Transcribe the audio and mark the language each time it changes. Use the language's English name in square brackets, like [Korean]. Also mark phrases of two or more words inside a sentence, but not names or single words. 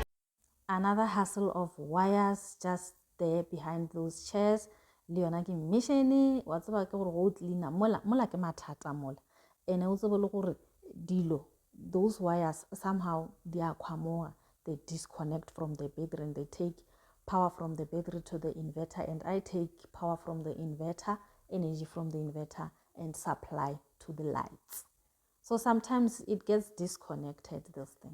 [English] Another hustle of wires just there behind those chairs. [Northern Sotho] Le yona ke mission wa tseba ke gore go cleaner mola ke mathata mola ene o tsebe le gore dilo [English] those wires somehow they are kwamoga, they disconnect from the battery and they take power from the battery to the inverter, and I take power from the inverter, energy from the inverter, and supply to the lights. So sometimes it gets disconnected, this thing.